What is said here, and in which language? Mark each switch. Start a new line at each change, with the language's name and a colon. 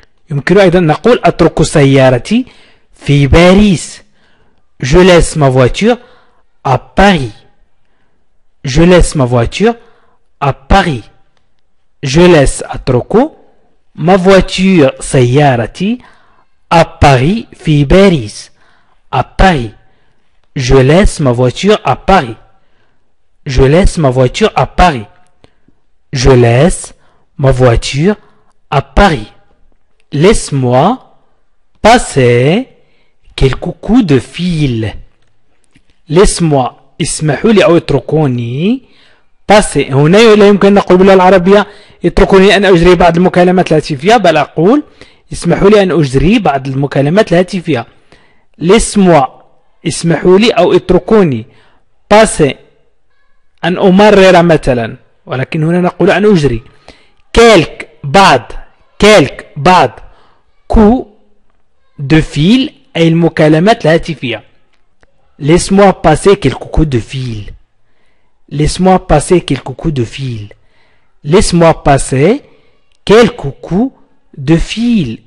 Arabic: يمكن أيضا نقول أترك سيارتي في باريس.
French: Je laisse ma voiture à Paris. Je laisse ma voiture à Paris. Je laisse أترك ma voiture سيارتي à Paris
Arabic: في باريس.
French: À Paris. Je laisse ma voiture à Paris. Je laisse ma voiture à Paris. Je laisse ma voiture à Paris. Laisse-moi passer quelques coups de fil. Laisse-moi.
Arabic: اسمحوا لي أو اتركوني. passer. هنا لا يمكن أن نقول باللغة العربية اتركوني أن أجري بعض المكالمات الهاتفية، بل أقول اسمحوا لي أن أجري بعض المكالمات الهاتفية.
French: Laisse-moi.
Arabic: اسمحوا لي أو اتركوني. passer. أن أمرر مثلا، ولكن هنا نقول أن أجري. quelques بعض. quelques بعض.
French: coup de fil
Arabic: أي المكالمات الهاتفية.
French: Laisse-moi passer quelques coups de fil. Laisse-moi passer quelques coups de fil. Laisse-moi passer quelques coups de fil.